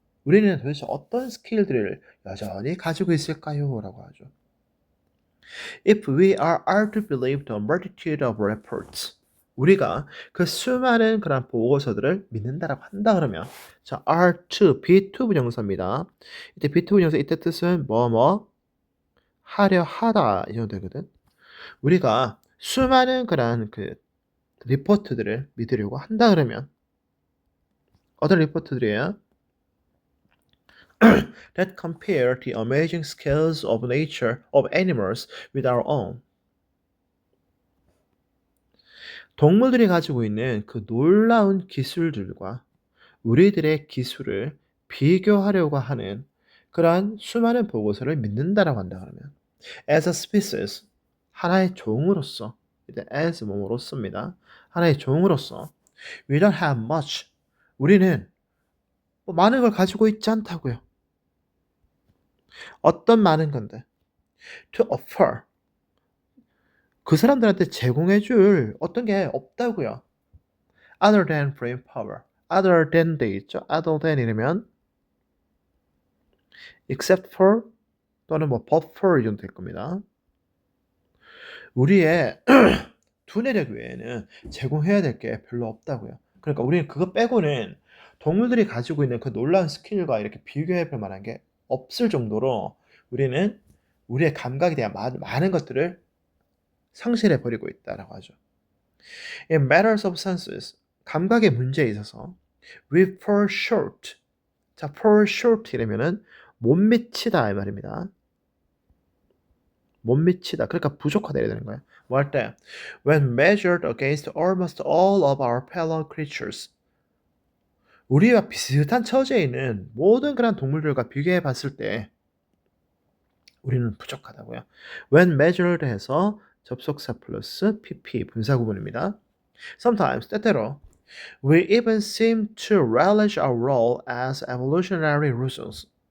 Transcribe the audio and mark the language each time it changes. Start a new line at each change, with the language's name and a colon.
Korean: 우리는 도대체 어떤 스킬들을 여전히 가지고 있을까요? 라고 하죠.
English: If we are to believe the multitude of reports,
Korean: 우리가 그 수많은 그런 보고서들을 믿는다라고 한다 그러면 자,
English: are to,
Korean: be2 부정사입니다. 이때 be2 부정사 이때 뜻은 하려 하다 이 정도 되거든. 우리가 수많은 그런 그 리포트들을 믿으려고 한다 그러면 어떤 리포트들이에요?
English: that compare the amazing skills of nature of animals with our own.
Korean: 동물들이 가지고 있는 그 놀라운 기술들과 우리들의 기술을 비교하려고 하는 그러한 수많은 보고서를 믿는다라고 한다 그러면
English: as a species
Korean: 하나의 종으로서 이제 as 뭐로서입니다. 하나의 종으로서
English: we don't have much
Korean: 우리는 많은 걸 가지고 있지 않다고요. 어떤 많은 건데
English: to offer
Korean: 그 사람들한테 제공해줄 어떤 게 없다고요.
English: other than brain power other than 돼 있죠.
Korean: other than 이러면
English: except for
Korean: 또는
English: but for
Korean: 이 정도 될 겁니다. 우리의 두뇌력 외에는 제공해야 될 게 별로 없다고요. 그러니까 우리는 그거 빼고는 동물들이 가지고 있는 그 놀라운 스킬과 이렇게 비교해 볼 만한 게 없을 정도로 우리는 우리의 감각에 대한 많은 것들을 상실해 버리고 있다라고 하죠.
English: In matters of senses,
Korean: 감각의 문제에 있어서
English: We fall short.
Korean: 자, fall short 이러면은 못 미치다 이 말입니다. 못 미치다. 그러니까 부족하다 이래야 되는 거예요. 뭐 할 때?
English: When measured against almost all of our fellow creatures.
Korean: 우리와 비슷한 처지에 있는 모든 그런 동물들과 비교해 봤을 때 우리는 부족하다고요. When measured 해서 접속사 플러스 pp 분사구문입니다.
English: Sometimes
Korean: 때때로
English: we even seem to relish our role as evolutionary results.